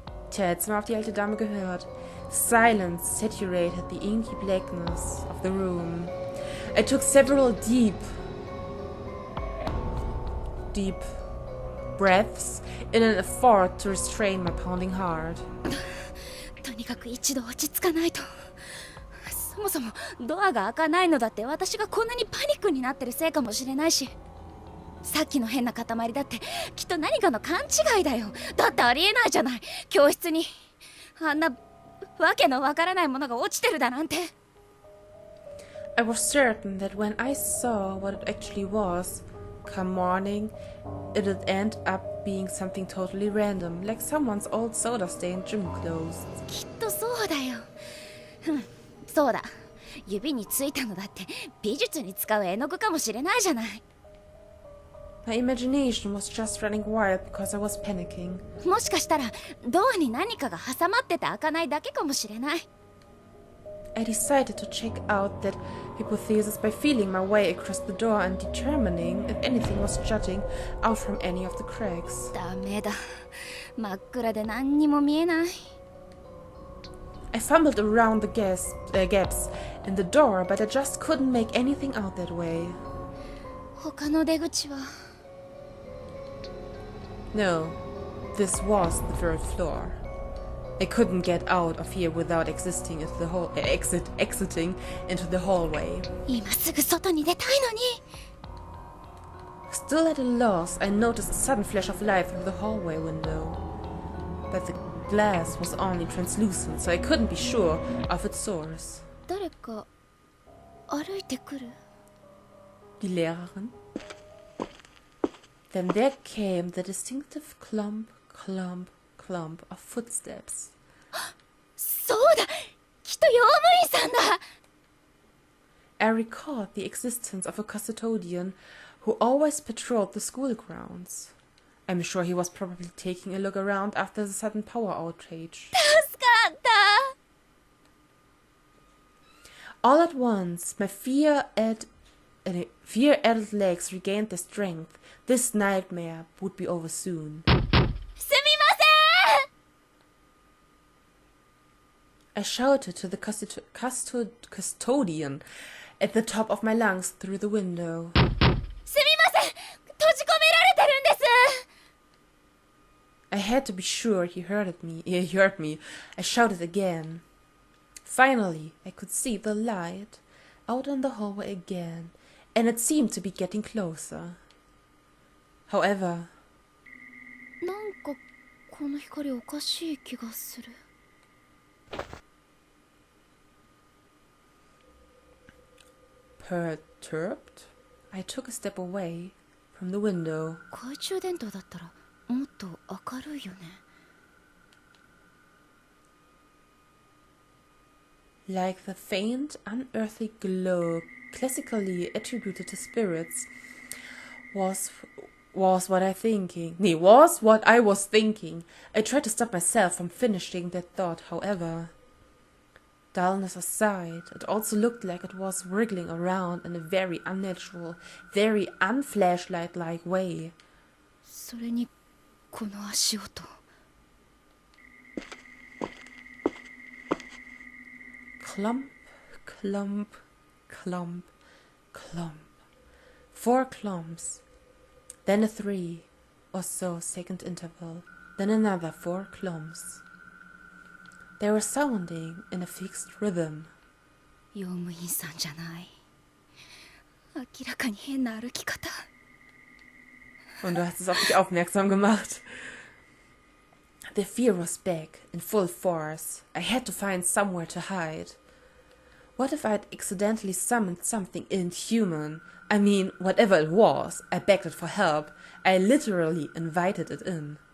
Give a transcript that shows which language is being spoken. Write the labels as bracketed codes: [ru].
[de] Tja, jetzt mal auf die alte Dame gehört. [en] Silence saturated the inky blackness of the room. I took several deep breaths in an effort to restrain my pounding heart. [ja] とにかく一度落ち着かないと。そもそもドアが開かないのだって私がこんなにパニックになってるせいかもしれないし。さっきの変な塊だってきっと何かの勘違いだよ。だってありえないじゃない、教室にあんなわけのわからないものが落ちてるだなんて。 [en] I was certain that when I saw what it actually was, come morning, it'd end up being something totally random, like someone's old soda-stained gym clothes. [ja] きっとそうだよ。そうだ、指についたのだって美術に使う絵の具かもしれないじゃない。 [en] My imagination was just running wild because I was panicking. [ja] もしかしたらドアに何かが挟まってて開かないだけかもしれない。 [en] I decided to check out that hypothesis by feeling my way across the door and determining if anything was jutting out from any of the cracks. [ja] ダメだ、真っ暗で何にも見えない。 [en] I fumbled around the gaps in the door, but I just couldn't make anything out that way. [ja] 他の出口は。 [en] No, this was the third floor. I couldn't get out of here without exiting into the hallway. [ja] 今すぐ外に出たいのに。 [en] Still at a loss, I noticed a sudden flash of light through the hallway window. But the glass was only translucent, so I couldn't be sure of its source. [ja] 誰か歩いてくる。 [de] Die Lehrerin? [en] Then there came the distinctive clump, clump, clump of footsteps. [ja] そうだ、きっと用務員さんだ。 [en] I recalled the existence of a custodian who always patrolled the school grounds. I'm sure he was probably taking a look around after the sudden power outrage. [ja] 助かった。 [en] All at once, my fear-addled legs regained their strength. This nightmare would be over soon. [ja] すみません。 [en] I shouted to the custodian at the top of my lungs through the window. [ja] すみません、閉じ込められてるんです。 [en] I had to be sure he heard me. I shouted again. Finally, I could see the light out in the hallway again, and it seemed to be getting closer. However, [ja] なんかこの光おかしい気がする。 [en] perturbed, I took a step away from the window. [ja] 懐中電灯だったらもっと明るいよね。 [en] Like the faint, unearthly glow classically attributed to spirits, was what I was thinking. I tried to stop myself from finishing that thought, however. Dullness aside, it also looked like it was wriggling around in a very unnatural, very unflashlight-like way. [ja] それにこの足音。 [en] Clump, clump, clump, clump. 4 clumps. Then a 3 or so second interval. Then another 4 clumps. They were sounding in a fixed rhythm. [ja] 用務員さんじゃない。明らかに変な歩き方。 [de] Und du hast es auf dich aufmerksam gemacht. [en] The fear was back, in full force. I had to find somewhere to hide. What if I'd accidentally summoned something inhuman? I mean, whatever it was, I begged it for help. I literally invited it in.